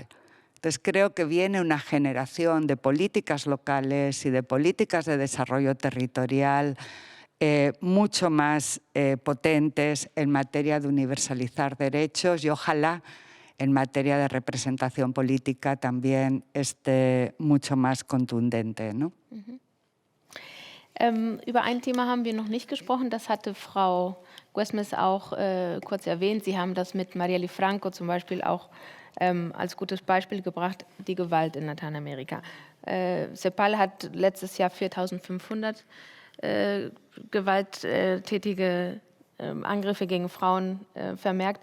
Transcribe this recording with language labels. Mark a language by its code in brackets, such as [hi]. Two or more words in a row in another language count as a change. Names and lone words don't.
[es] Entonces, creo que viene una generación de políticas locales y de políticas de desarrollo territorial mucho más potentes en materia de universalizar derechos y ojalá en materia de representación política también esté mucho más contundente, ¿no? [de] Über ein Thema haben wir noch nicht gesprochen, das hatte Frau Guesmes auch kurz erwähnt. Sie haben das mit Marielle Franco zum Beispiel auch als gutes Beispiel gebracht, die Gewalt in Lateinamerika. CEPAL hat letztes Jahr 4.500 gewalttätige Angriffe gegen Frauen vermerkt.